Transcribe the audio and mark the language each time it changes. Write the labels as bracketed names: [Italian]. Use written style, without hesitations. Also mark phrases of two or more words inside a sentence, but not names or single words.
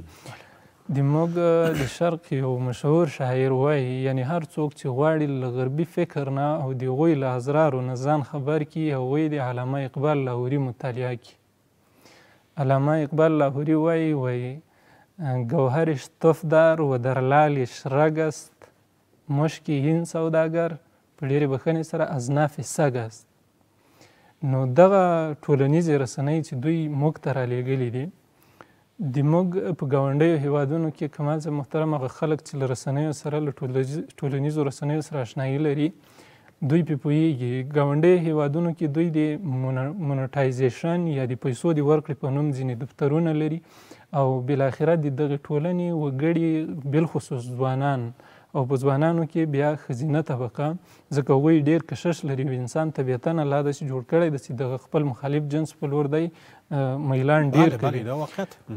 [Pashto] د موږ د شرق یو مشهور شاعر وایي یعنی هر څوک چې غواړي له غربي فکر نه او د هغوی له اسرارو نه ځان خبر کړي هغوی د علامه اقبال لاهوري مطالعه کړي. [Persian] علامه اقبال لاهوري وایي گوهرش تف در و در لالش رگ است مشک این سوداگر [Pashto] په ډېرې بښنې سره [Persian] از ناف سگ است. [Pashto] نو دغه ټولنیزې رسنۍ چې دوی موږ ته رالیږلي دي د موږ په ګاونډیو هیوادونو کې کمال صاحب محترم هغه خلک چې له رسنیو سره له ټولنیزو رسنیو سره اشنایي لري دوی پې پوهېږي. ګاونډیو هیوادونو کې دوی د مونټایزیشن یا د پیسو د ورکړې په نوم ځینې دفترونه لري او بالاخره د دغې ټولنې وګړي بالخصوص ځوانان او په ځوانانو کې بیا ښځینه طبقه ځکه هغوی ډېر کشش لري او انسان طبیعتا الله داسې جوړ کړی ده چې دغه خپل مخالف جنس په لور دی میلان ډېر کوي.